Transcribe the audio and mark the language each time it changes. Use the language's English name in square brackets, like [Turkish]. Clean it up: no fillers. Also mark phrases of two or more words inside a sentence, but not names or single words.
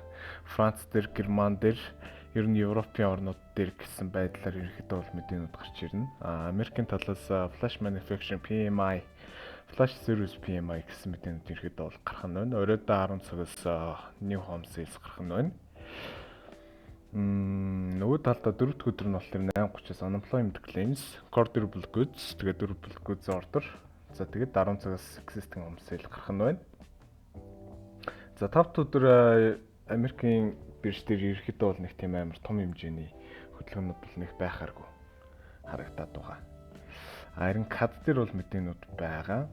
[Mongolian] Франц дээр, Герман дээр, ер нь Европын орнууд дээр гэсэн байдлаар ерөнхийдөө бол мэдээнүүд гарч ирнэ. Америкийн талаас Flash Manufacturing PMI, Flash Service PMI гэсэн мэдээнүүд ерөнхийдөө бол гарах нь байна. Оройдоо 10 цагаас New Home Sales гарах нь байна. Нөгөө талдаа 4 дахь өдөр нь болохоор 8:30-аас Unemployment Claims, Core Durable Goods, тэгээд Durable Goods Order. За тэгээд 10 цагаас Existing Home Sale гарах нь байна. За 5 дахь өдөр Америкийн бирж дээр ерөнхийдөө бол нэг тийм амар том хэмжээний хөдөлгөөнүүд бол нэг байхааргүй харагдаад байгаа. Харин CAD дээр бол мэдээнүүд байгаа.